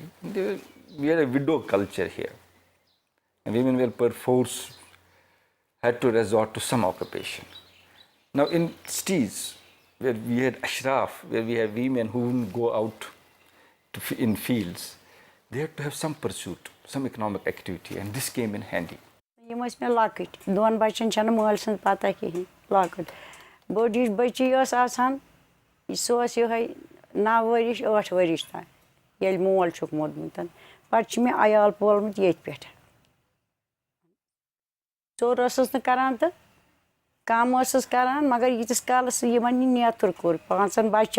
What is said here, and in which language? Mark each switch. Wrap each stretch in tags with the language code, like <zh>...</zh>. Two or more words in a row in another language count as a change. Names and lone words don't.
<en>We had a widow culture here. And women were perforce had to resort to some occupation. Now in cities, where we had ashraf, where we had women who wouldn't go out in fields, they had to have some pursuit, some economic activity, and this came in handy.</en> <ks>Yim ٲسۍ مےٚ لۄکٕٹۍ دۄن بَچَن چھَنہٕ مٲلۍ سٕنٛز پَتہ کِہیٖنۍ لۄکٕٹۍ بٔڑ ہِش بٔچی ٲس آسان سۄ ٲس یِہوٚے 9 ؤرِش 8 ؤرِش تام ییٚلہِ مول چھُکھ موٗدمُت پَتہٕ چھُ مےٚ عیال پولمُت ییٚتہِ پٮ۪ٹھ ژوٚر ٲسٕس نہٕ کَران تہٕ کَم ٲسٕس کَران مگر ییٖتِس کالَس یِمَن یہِ نیتُر کوٚر 5</ks>